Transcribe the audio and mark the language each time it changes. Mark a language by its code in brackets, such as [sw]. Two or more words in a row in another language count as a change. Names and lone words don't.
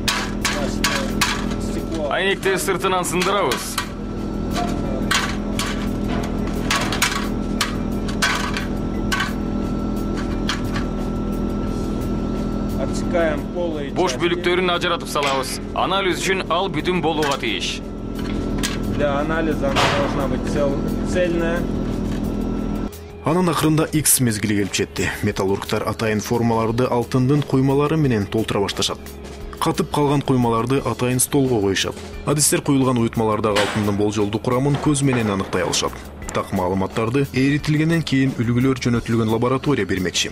[ky] Айнекти сыртынан сындырабыз. Бош бөлүктөрүн ажыратып салабыз. Анализ үчүн ал бүтүн болууга тийиш. [ru] Для анализа она должна быть цельная. [ky] Анын акырында X мезгили келип жетти. Металлургдар атайын формаларды алтындын куймалары менен толтура башташат. Катып калган куймаларды атайын столго коюшат. Адистер куюлган уютмалардагы алтындын болжолдуу курамын көз менен аныктай алышат. Так маалыматтарды эритилгенден кийин үлгүлөр жөнөтүлгөн лаборатория бермекчи.